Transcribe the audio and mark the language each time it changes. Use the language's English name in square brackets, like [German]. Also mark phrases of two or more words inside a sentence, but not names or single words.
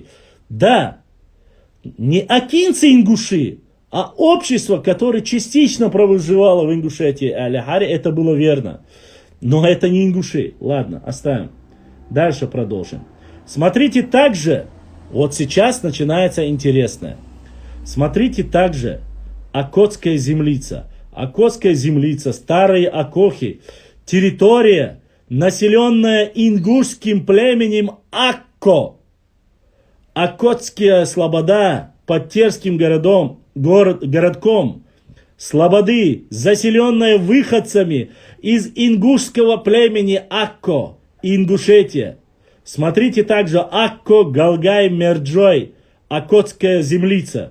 [Russian] Да, не акинцы-ингуши, а общество, которое частично проживало в Ингушетии, Аляхаре, это было верно. Но это не ингуши. Ладно, оставим. Дальше продолжим. Смотрите также, вот сейчас начинается интересное. Смотрите также Окотская землица. Окотская землица, старые окохи. Территория, населенная ингушским племенем Акко. Окотская слобода под Терским городком. Слободы, заселенная выходцами из ингушского племени Акко, Ингушетия. Смотрите также Акко, Галгай, Мерджой, Окотская землица.